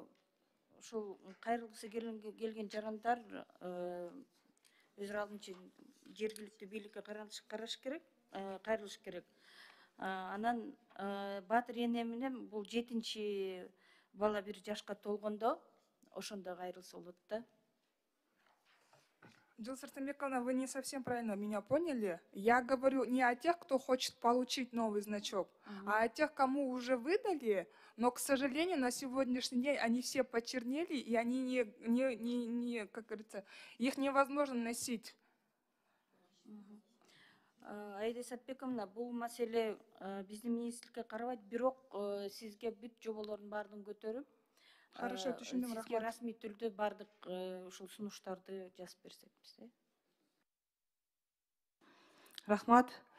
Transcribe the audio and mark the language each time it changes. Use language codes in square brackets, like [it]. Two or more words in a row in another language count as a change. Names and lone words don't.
[ky] Ошол кайрылгысы келген жарандар өз алдынча жергиликтүү бийликке кайрылыш керек. Анан баатыр эне менен бул 7-чи бала бир жашка толгондо ошондо кайрылса болот да. Жылдыз Арстанбековна, [ru] вы не совсем правильно меня поняли. Я говорю не о тех, кто хочет получить новый значок, а о тех, кому уже выдали, но, к сожалению, на сегодняшний день они все почернели, и они как говорится, их невозможно носить. [ky] Аида Исатбековна, бул маселе биздин министрликке карабайт, бирок сизге бүт жоболордун баардыгын көтөрүп, Хорошо, түшүндүм, сизге рахмат. расмий түрдө баардык ушул сунуштарды жазып берсекпиз. Рахмат.